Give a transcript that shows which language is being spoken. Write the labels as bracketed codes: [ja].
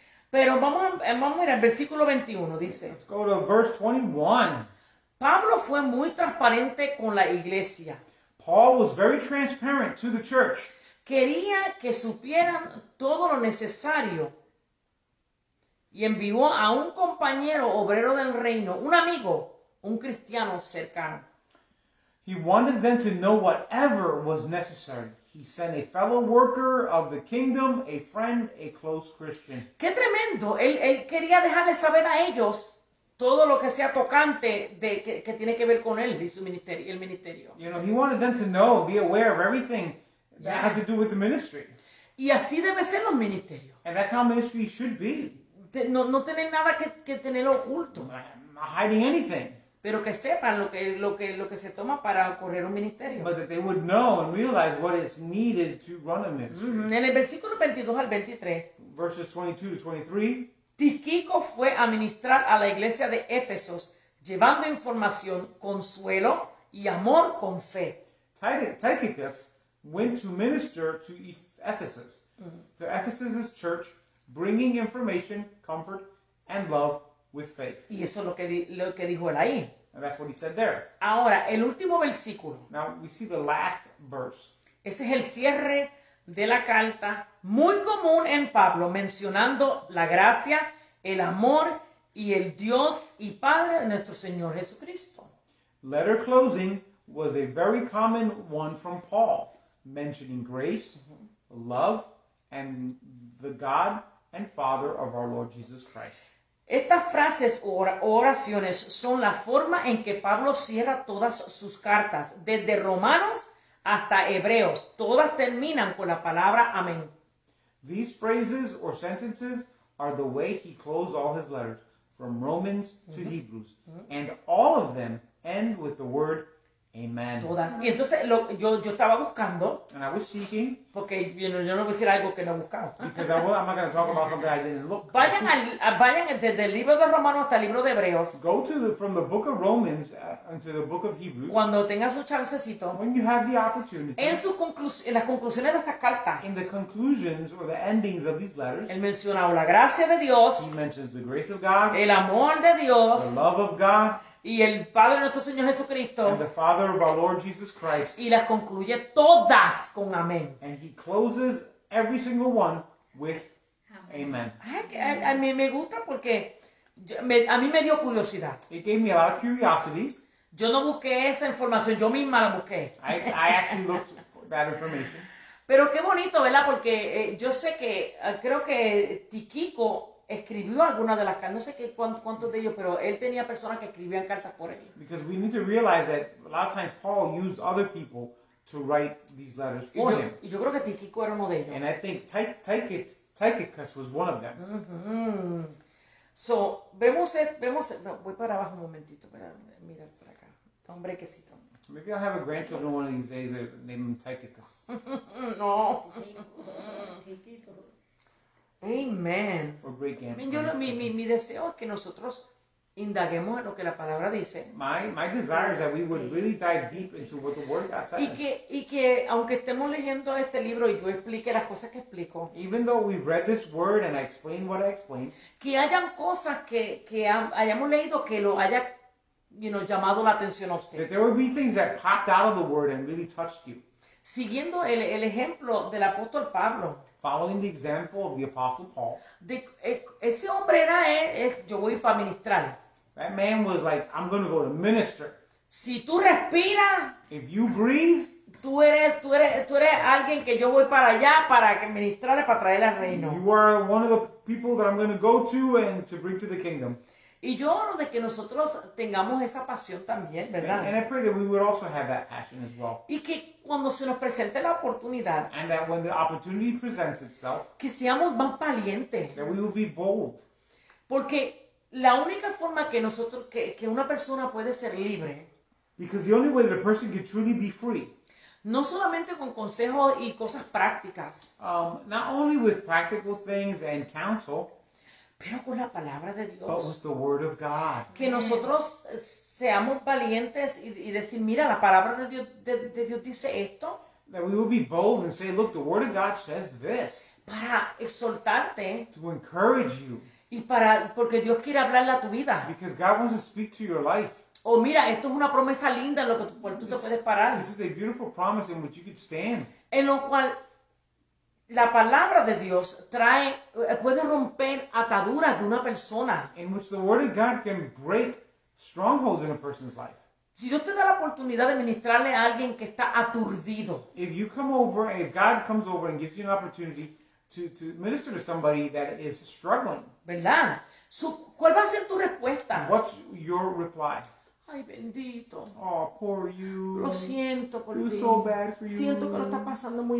[es] Pero vamos a ir al versículo 21. Dice, [en] Let's go to verse 21. [es] Pablo fue muy transparente con la iglesia. [en] Paul was very transparent to the church. [es] Quería que supieran todo lo necesario y envió a un compañero obrero del reino, un amigo, un cristiano cercano. [en] He wanted them to know whatever was necessary. He sent a fellow worker of the kingdom, a friend, a close Christian. [es] ¡Qué tremendo! Él quería dejarles saber a ellos todo lo que sea tocante que tiene que ver con él y su ministerio, el ministerio. [en] You know, he wanted them to know, be aware of everything that Yeah. had to do with the ministry. [es] Y así debe ser los ministerios. [en] And that's how ministry should be. [es] No tener nada que tener oculto, [en] Not hiding anything. [es] pero que sepan lo que se toma para correr un ministerio. [en] But that they would know and realize what is needed to run a ministry. [es] En el versículo 22 al 23, [en] Verses 22 to 23. [es] Tíquico fue a ministrar a la iglesia de Éfesos, llevando información, consuelo y amor con fe. [en] Tychicus went to minister to Ephesus, to Ephesus' church, bringing information, comfort, and love with faith. [es] Y eso es lo que dijo él ahí. [en] And that's what he said there. [es] Ahora, el último versículo. [en] Now we see the last verse. [es] Ese es el cierre de la carta, muy común en Pablo, mencionando la gracia, el amor y el Dios y Padre de nuestro Señor Jesucristo. [en] Letter closing was a very common one from Paul, mentioning grace, love, and the God and Father of our Lord Jesus Christ. [es] Estas frases o oraciones son la forma en que Pablo cierra todas sus cartas, desde Romanos hasta Hebreos. Todas terminan con la palabra amén. [en] These phrases or sentences are the way he closed all his letters, from Romans to Hebrews, and all of them end with the word amen. [es] Todas. Y entonces yo estaba buscando, [en] And I was seeking, [es] porque yo no voy a decir algo que no he buscado. [en] because I'm not going to talk about something I didn't look. [es] Vayan desde el libro de Romanos hasta el libro de Hebreos. [en] Go to from the book of Romans into the book of Hebrews. [es] Cuando tengan su chancecito, [en] When you have the opportunity, [es] en las conclusiones de estas cartas, [en] in the conclusions or the endings of these letters, [es] él mencionaba la gracia de Dios, [en] he mentions the grace of God, [es] el amor de Dios [en] the love of God, [es] y el Padre de nuestro Señor [en] and [es] Jesucristo, [en] the Father of our Lord Jesus Christ. [es] y las concluye todas con amén. [en] And he closes every single one with amen. [es] A mí me gusta porque a mí me dio curiosidad. [en] It gave me a lot of curiosity. [es] Yo no busqué esa información, yo misma la busqué. [en] I actually looked for that information. [es] Pero qué bonito, ¿verdad? Porque yo sé que, creo que Tíquico escribió algunas de las cartas, no sé cuántos de ellos, pero él tenía personas que escribían cartas por él. [en] Because we need to realize that a lot of times Paul used other people to write these letters for him. [es] Y yo creo que Tíquico era uno de ellos. [en] And I think Tychicus was one of them. [es] So, no, voy para abajo un momentito, para mirar por acá. Un brequecito. [en] Maybe I'll have a grandchildren one of these days that name him Tychicus. [es] No. Chiquito. [en] Amen. Or great [es] Mi deseo es que nosotros indaguemos en lo que la palabra dice. [en] My desire is that we would really dive deep into what the Word of God [es] Y [en] says. [es] que aunque estemos leyendo este libro y yo explique las cosas que explico, [en] Even though we've read this Word and I explained what I explained, [es] que hayan cosas que hayamos leído que lo haya llamado la atención a usted. [en] that there would be things that popped out of the Word and really touched you. [es] Siguiendo el ejemplo del apóstol Pablo, [en] Following the example of the Apostle Paul, [es] ese hombre era yo voy para ministrar. [en] that man was like, I'm going to go to minister. [es] Si tú respiras, [en] If you breathe, [es] tú eres alguien que yo voy para allá para que ministrarle, para traer al reino. [en] you are one of the people that I'm going to go to and to bring to the kingdom. [es] Y yo oro de que nosotros tengamos esa pasión también, ¿verdad? [en] And I pray that we would also have that passion as well. [es] Y que cuando se nos presente la oportunidad, [en] And that when the opportunity presents itself, [es] que seamos más valientes. [en] that we will be bold. [es] Porque la única forma que que una persona puede ser libre, [en] Because the only way that a person can truly be free, [es] no solamente con consejos y cosas prácticas, [en] not only with practical things and counsel, [es] pero con la palabra de [en] but with [es] Dios. [en] the Word of God. [es] Que nosotros seamos valientes y decir, mira, la palabra de Dios dice esto, [en] That we will be bold and say, look, the Word of God says this, [es] para exhortarte [en] to encourage you, [es] y porque Dios quiere hablarle a tu vida. [en] because God wants to speak to your life. [es] O mira, esto es una promesa linda en lo que tú te puedes parar. [en] This is a beautiful promise in which you could stand. [es] En lo cual la palabra de Dios puede romper ataduras de una persona. [en] In which the Word of God can break strongholds in a person's life. [es] Si Dios te da la oportunidad de ministrarle a alguien que está aturdido, [en] If you come over, if God comes over and gives you an opportunity to minister to somebody that is struggling, [es] ¿verdad? ¿Cuál va a ser tu respuesta? [en] what's your reply? [es] Ay, bendito. [en] Oh, poor you. [es] Lo siento por [en] Feel [es] ti. [en] so bad for you. [es] Siento que lo estás pasando muy